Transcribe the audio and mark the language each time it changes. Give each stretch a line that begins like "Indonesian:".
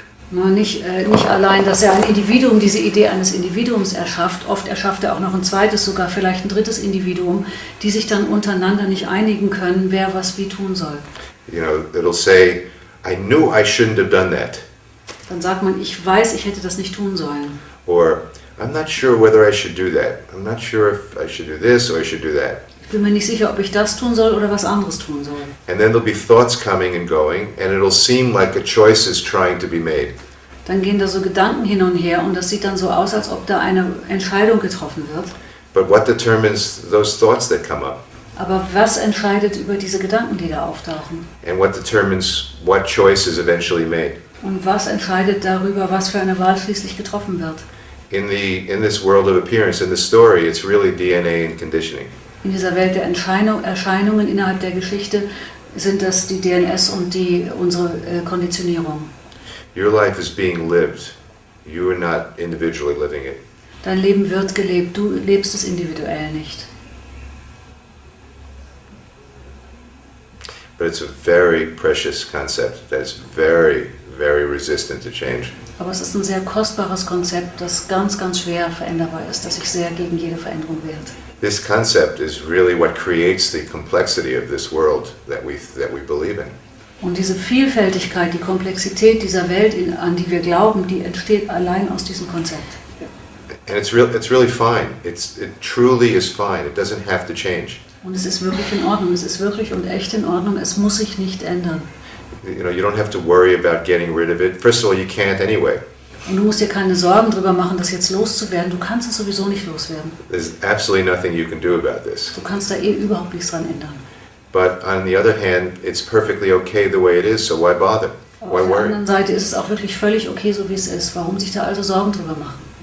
German: Nicht allein, dass er ein Individuum, diese Idee eines Individuums erschafft, oft erschafft er auch noch ein zweites, sogar vielleicht ein drittes Individuum, die sich dann untereinander nicht einigen können, wer was wie tun soll.
English: You know, it'll say, I knew I shouldn't have done that.
German: Dann sagt man, ich weiß, ich hätte das nicht tun sollen.
English: Or, I'm not sure whether I should do that. I'm not sure if I should do this or I should do that.
German: Ich bin mir nicht sicher, ob ich das tun soll oder was anderes tun soll.
English: And then there'll be thoughts coming and going, and it'll seem like a choice is trying to be made.
German: Dann gehen da so Gedanken hin und her und das sieht dann so aus, als ob da eine Entscheidung getroffen wird.
English: But what determines those thoughts that come up?
German: Aber was entscheidet über diese Gedanken, die da auftauchen?
English: And what determines what choice is eventually made?
German: Und was entscheidet darüber, was für eine Wahl schließlich getroffen wird?
English: In this world of appearance, in the story, it's really DNA and conditioning.
German: In dieser Welt der Erscheinungen innerhalb der Geschichte sind das die DNS und unsere Konditionierung.
English: Your life is being lived. You are not individually living it.
German: Dein Leben wird gelebt, du lebst es individuell nicht.
English: But it's a very precious concept that is very, very resistant to change.
German: Aber es ist ein sehr kostbares Konzept, das ganz, ganz schwer veränderbar ist, das sich sehr gegen jede Veränderung wehrt.
English: This concept is really what creates the complexity of this world that we believe in.
German: Und diese Vielfältigkeit, die Komplexität dieser Welt, an die wir glauben, die entsteht allein aus diesem Konzept.
English: And it's really fine. It truly is fine. It doesn't have to change.
German: Und es ist wirklich in Ordnung, es ist wirklich und echt in Ordnung, es muss sich nicht ändern.
English: You know, you don't have to worry about getting rid of it. First of all, you can't anyway.
German: Und du musst dir keine Sorgen darüber machen, das jetzt loszuwerden. Du kannst es sowieso nicht loswerden.
English: There's absolutely nothing you can do about this.
German: Du kannst da überhaupt nichts dran ändern.
English: But on the other hand, it's perfectly okay the way it is, so why bother?
German: Aber
English: Why
German: auf der
English: worry?
German: anderen Seite ist es auch wirklich völlig okay, so wie es ist. Warum sich da also Sorgen drüber machen?